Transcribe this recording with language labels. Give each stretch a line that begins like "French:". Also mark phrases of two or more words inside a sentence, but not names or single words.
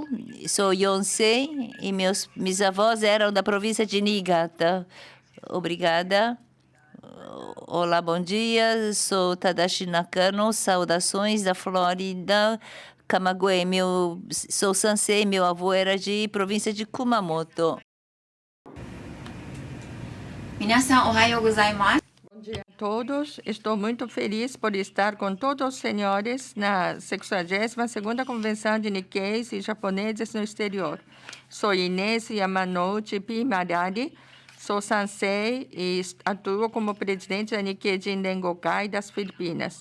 Portuguese: Sou Yonsei e meus avós eram da província de Niigata. Obrigada. Olá, bom dia. Sou Tadashi Nakano. Saudações da Flórida. Camagüey. Sou Sansei. Meu avô era de província de Kumamoto.
Japanese: 皆さん、おはようございます.
Portuguese: Bom dia a todos. Estou muito feliz por estar com todos os senhores na 62ª Convenção de Nikkeis e Japoneses no Exterior. Sou Inês Yamanouchi Pimarari, Sou Sansei e atuo como presidente da Nikkei Jinren Gokai das Filipinas.